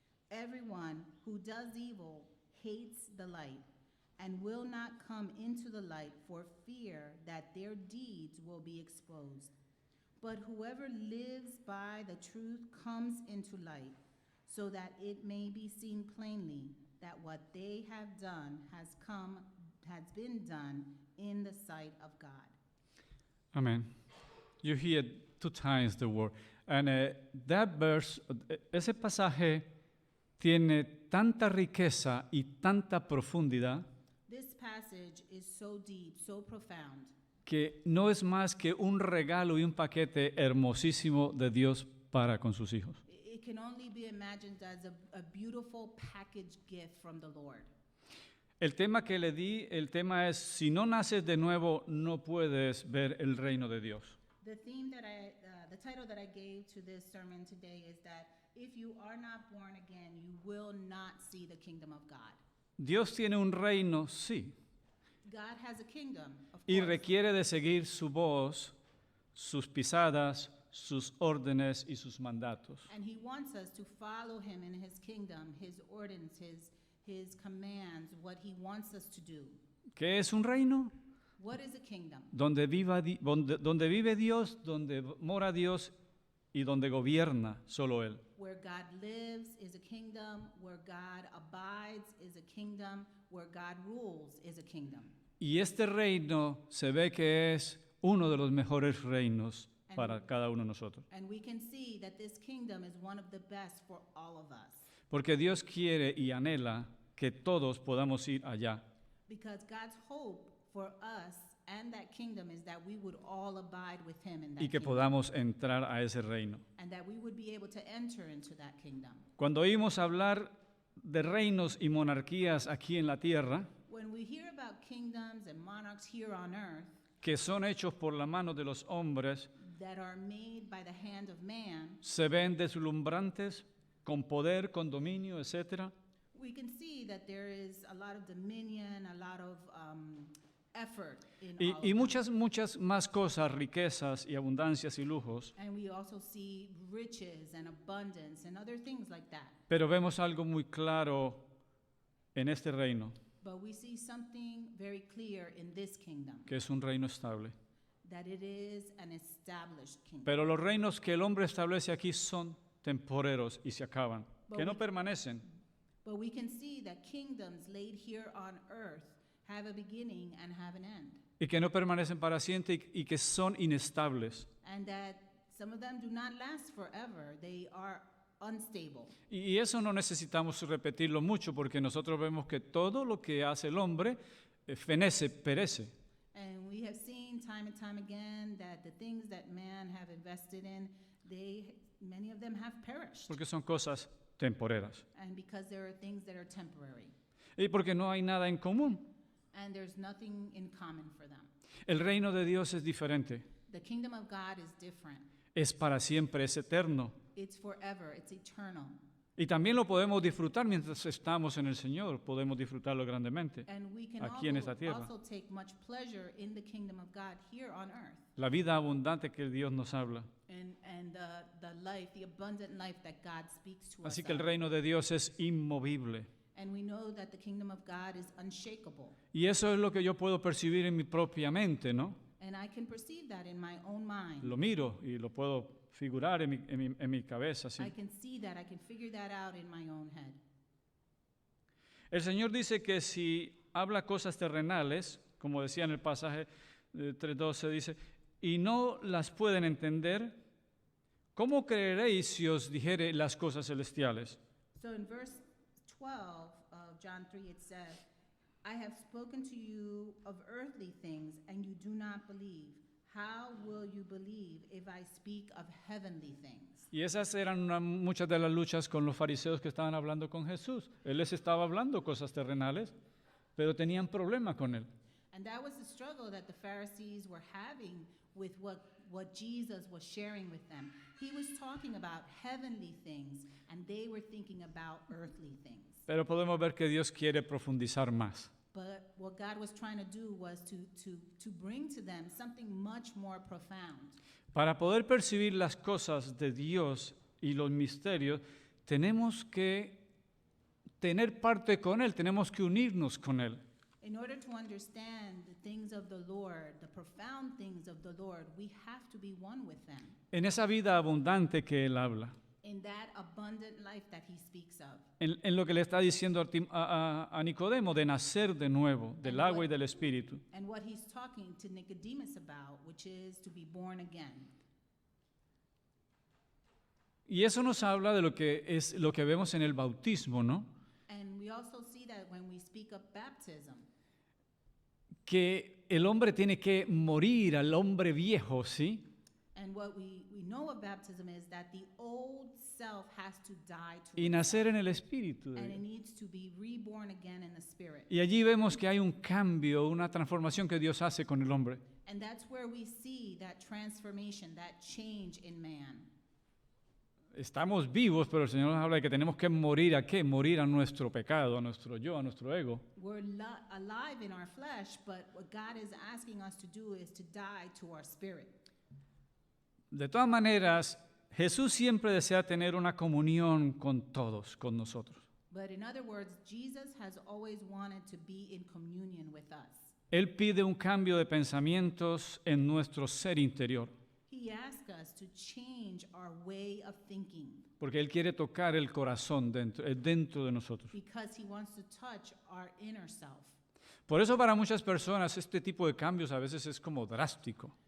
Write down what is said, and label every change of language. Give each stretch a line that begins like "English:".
English: Everyone who does evil hates the light and will not come into the light for fear that their deeds will be exposed. But whoever lives by the truth comes into light, so that it may be seen plainly that what they have done has been done in the sight of God. Amen. You hear 2 times the word. And that verse,
Spanish: ese pasaje tiene tanta riqueza y tanta profundidad
English: This passage is so deep, so profound,
Spanish: que no es más que un regalo y un paquete hermosísimo de Dios para con sus hijos.
English: it can only be imagined as a beautiful packaged gift from the Lord.
Spanish: El tema que le di, el tema es, si no naces de nuevo, no puedes ver el reino de Dios.
English: The title that I gave to this sermon today is that if you are not born again, you will not see the kingdom of God.
Spanish: Dios tiene un reino, sí,
English: God has a kingdom, of
Spanish: y
English: course,
Spanish: requiere de seguir su voz, sus pisadas, sus órdenes y sus mandatos.
English: and he wants us to follow him in his kingdom, his ordinances, his commands, what he wants us to do.
Spanish: ¿Qué es un reino?
English: What is a kingdom?
Spanish: Donde vive Dios, donde mora Dios y donde gobierna solo Él.
English: Where God lives is a kingdom, where God abides is a kingdom, where God rules is a kingdom.
Spanish: Y este reino se ve que es uno de los mejores reinos para cada uno de nosotros.
English: And we can see that this kingdom is one of the best for all of us.
Spanish: Porque Dios quiere y anhela que todos podamos ir allá.
English: Because God's hope for us and that kingdom is that we would all abide with him in that
Spanish: Y que
English: kingdom.
Spanish: podamos entrar a ese reino.
English: And that we would be able to enter into that kingdom.
Spanish: Cuando oímos hablar de reinos y monarquías aquí en la tierra,
English: When we hear about kingdoms and monarchs here on earth
Spanish: que son hechos por la mano de los hombres,
English: that are made by the hand of man,
Spanish: se ven deslumbrantes, con poder, con dominio, etc.
English: we can see that there is a lot of dominion, a lot of effort in all of
Spanish: Y
English: them.
Spanish: muchas más cosas, riquezas y abundancias y lujos.
English: And we also see riches and abundance and other things like that.
Spanish: Pero vemos algo muy claro en este reino,
English: But we see something very clear in this kingdom,
Spanish: que es un reino estable.
English: that it is an established kingdom.
Spanish: Pero los reinos que el hombre establece aquí son temporeros y se acaban, que no permanecen.
English: But we can see that kingdoms laid here on earth have a beginning and have an end,
Spanish: Y que no permanecen para siempre y que son inestables.
English: and that some of them do not last forever. They are unstable.
Spanish: Y eso no necesitamos repetirlo mucho porque nosotros vemos que todo lo que hace el hombre fenece, perece.
English: And we have seen time and time again that the things that man have invested in, many of them have perished.
Spanish: Porque son cosas temporeras.
English: And because there are things that are temporary,
Spanish: Y porque no hay nada en común.
English: and there's nothing in common for them.
Spanish: El reino de Dios es diferente.
English: The kingdom of God is different.
Spanish: Es para siempre, es eterno.
English: It's forever, it's eternal.
Spanish: Y también lo podemos disfrutar mientras estamos en el Señor. Podemos disfrutarlo grandemente.
English: And we can
Spanish: Aquí en esta tierra.
English: also take much pleasure in the kingdom of God here on earth.
Spanish: La vida abundante que Dios nos habla.
English: And the life, the abundant life that God speaks to
Spanish: Así
English: us
Spanish: que el
English: of.
Spanish: reino de Dios es inmovible.
English: And we know that the kingdom of God is unshakable.
Spanish: Y eso es lo que yo puedo percibir en mi propia mente, ¿no?
English: And I can perceive that in my own mind.
Spanish: Lo miro y lo puedo figurar en mi cabeza. Así.
English: I can see that, I can figure that out in my own head.
Spanish: El Señor dice que si habla cosas terrenales, como decía en el pasaje 3:12, dice, y no las pueden entender, ¿cómo creeréis si os dijere las cosas celestiales?
English: So in verse 12 of John 3, it says, I have spoken to you of earthly things, and you do not believe. How will you believe if I speak of heavenly things?
Spanish: Y esas eran muchas de las luchas con los fariseos que estaban hablando con Jesús. Él les estaba hablando cosas terrenales, pero tenían problema con él.
English: And that was the struggle that the Pharisees were having with what Jesus was sharing with them. He was talking about heavenly things, and they were thinking about earthly things.
Spanish: Pero podemos ver que Dios quiere profundizar más.
English: But what God was trying to do was to bring to them something much more profound.
Spanish: Para poder percibir las cosas de Dios y los misterios, tenemos que tener parte con Él, tenemos que unirnos con Él.
English: In order to understand the things of the Lord, the profound things of the Lord, we have to be one with them.
Spanish: En esa vida abundante que Él habla,
English: In that abundant life that he speaks of.
Spanish: en lo que le está diciendo a Nicodemo, de nacer de nuevo, del agua y del Espíritu.
English: And what he's talking to Nicodemus about, which is to be born again.
Spanish: Y eso nos habla de lo que es lo que vemos en el bautismo, ¿no?
English: And we also see that when we speak of baptism,
Spanish: Que el hombre tiene que morir al hombre viejo, ¿sí?
English: and what we know of baptism is that the old self has to die to
Spanish: Y nacer en el Espíritu.
English: and it needs to be reborn again in the spirit.
Spanish: Y allí vemos que hay un cambio, una transformación que Dios hace con el hombre.
English: And that's where we see that transformation, that change in man.
Spanish: Estamos vivos, pero el Señor nos habla de que tenemos que morir ¿a qué? Morir a nuestro pecado, a nuestro yo, a nuestro ego.
English: We're alive in our flesh, but what God is asking us to do is to die to our spirit.
Spanish: De todas maneras, Jesús siempre desea tener una comunión con todos, con nosotros.
English: But in other words, Jesus has always wanted to be in communion with us.
Spanish: Él pide un cambio de pensamientos en nuestro ser interior,
English: He asks us to change our way of thinking
Spanish: porque Él quiere tocar el corazón dentro de nosotros.
English: because he wants to touch our inner self.
Spanish: Por eso para muchas personas este tipo de cambios a veces es como drástico.